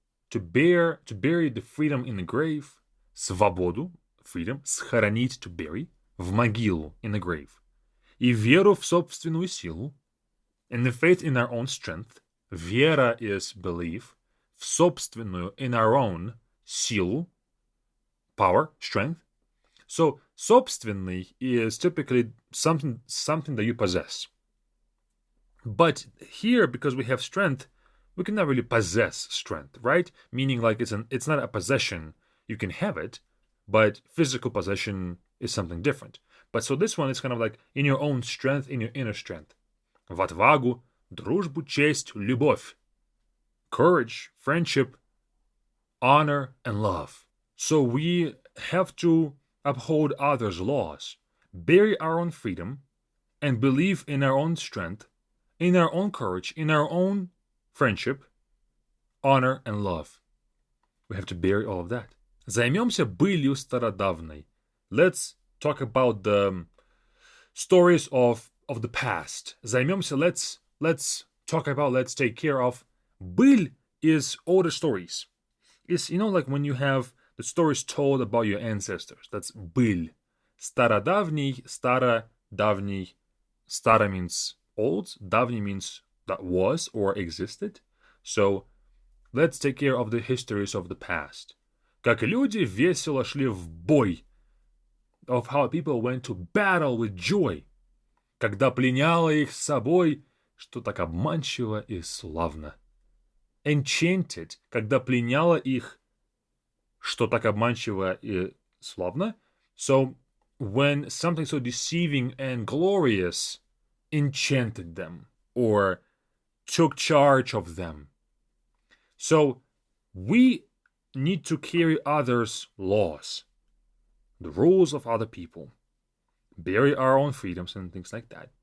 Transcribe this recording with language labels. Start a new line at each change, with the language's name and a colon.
English: To bury the freedom in the grave.
Russian: Свободу,
English: freedom,
Russian: схоронить,
English: to bury,
Russian: в могилу,
English: in the grave.
Russian: И веру в собственную силу.
English: And the faith in our own strength. Вера is belief.
Russian: В собственную,
English: in our own,
Russian: силу,
English: power, strength. So, собственный is typically something that you possess. But here, because we have strength, we cannot really possess strength, right? Meaning like it's not a possession. You can have it, but physical possession is something different. But so this one is kind of like in your own strength, in your inner strength.
Russian: В отвагу, дружбу, честь, любовь.
English: Courage, friendship, honor, and love. So we have to uphold others' laws, bury our own freedom, and believe in our own strength, in our own courage, in our own friendship, honor, and love. We have to bury all of that.
Russian: Займемся былью стародавной.
English: Let's talk about the stories of the past. Займемся, let's talk about, let's take care of. Быль is older stories. It's, like when you have the stories told about your ancestors. That's быль. Стародавний, давний. Стара means old. Давний means that was or existed. So let's take care of the histories of the past.
Russian: Как люди весело шли в бой.
English: Of how people went to battle with joy.
Russian: Когда пленяло их с собой, что так обманчиво и славно. Enchanted, когда пленяло их, что так обманчиво и славно.
English: So, when something so deceiving and glorious enchanted them or took charge of them. So, we need to carry others' laws, the rules of other people, bury our own freedoms and things like that.